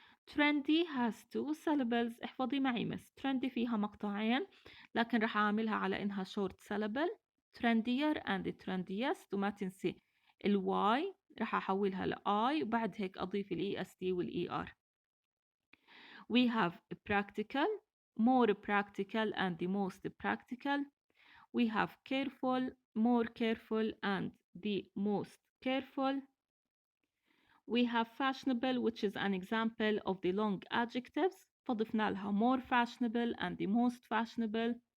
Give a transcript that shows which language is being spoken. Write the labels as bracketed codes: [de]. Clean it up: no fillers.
[en] Trendy has two syllables. [ar] احفظي معي مس trendy فيها مقطعين لكن راح أعملها على إنها short syllable. [en] trendier and trendiest [ar] وما تنسي ال Y راح أحولها ل I وبعد هيك أضيف ال EST وال ER. [en] We have practical more practical and the most practical. We have careful more careful and the most careful. We have fashionable which is an example of the long adjectives [ar] فضفنا لها [en] more fashionable and the most fashionable.